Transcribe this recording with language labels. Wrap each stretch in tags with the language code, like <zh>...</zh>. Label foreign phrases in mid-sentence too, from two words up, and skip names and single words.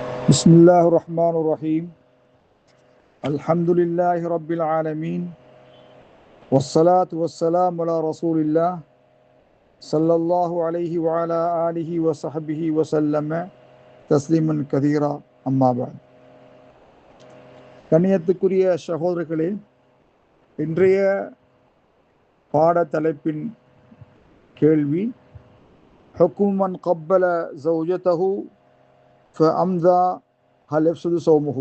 <ar>بسم الله الرحمن الرحيم الحمد لله رب العالمين والصلاة والسلام على رسول الله صلى الله عليه وعلى آله وصحبه وسلم تسليما كثيرا أما بعد.</ar> <ta>கண்ணியத்துக்குரிய சகோதரர்களே, இன்றைய பாட தலைப்பின் கேள்வி</ta> <ar>حكم من قبل زوجته فعمدا هل يفسد صومه.</ar>